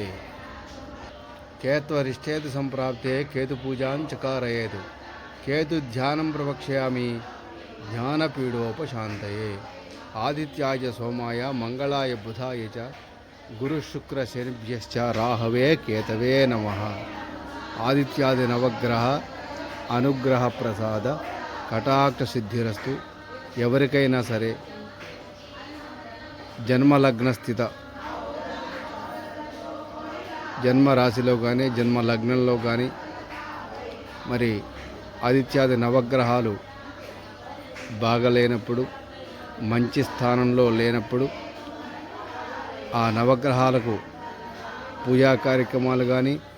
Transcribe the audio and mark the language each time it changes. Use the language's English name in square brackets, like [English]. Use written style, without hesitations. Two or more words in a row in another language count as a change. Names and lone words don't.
[Sanskrit] केत्वरिष्ठेत संप्राप्ते केतुपूजां चकारयेत् केतुध्यानं प्रवक्ष्यामि ज्ञानपीडोपशान्तये। आदित्याय सोमाय मंगलाय बुधाय च गुरुशुक्रशनिभ्यश्च राहवे केतवे नमः। आदित्यादि नवग्रह अनुग्रह प्रसाद कटाक्ष सिद्धिरस्तु। [Telugu] ఎవరికైనా సరే జన్మలగ్న స్థిత జన్మ రాశిలో కానీ జన్మ లగ్నంలో కానీ మరి ఆదిత్యాది నవగ్రహాలు బాగలేనప్పుడు మంచి స్థానంలో లేనప్పుడు ఆ నవగ్రహాలకు పూజా కార్యక్రమాలు కానీ